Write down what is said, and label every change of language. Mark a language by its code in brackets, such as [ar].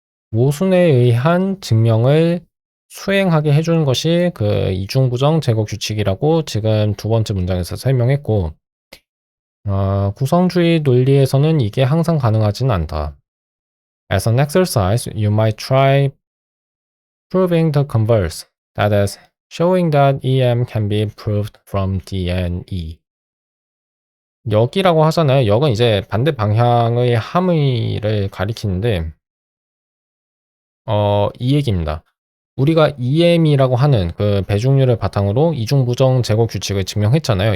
[ko] 모순에 의한 증명을 수행하게 해주는 것이 그 이중부정 제거 규칙이라고 지금 두 번째 문장에서 설명했고, 구성주의 논리에서는 이게 항상 가능하진 않다. [en] As an exercise, you might try proving the converse, that is, showing that EM can be proved from DNE. [ko] 역이라고 하잖아요. 역은 이제 반대 방향의 함의를 가리키는데, 이 얘기입니다. 우리가 EM이라고 하는 그 배중률을 바탕으로 이중부정 제거 규칙을 증명했잖아요.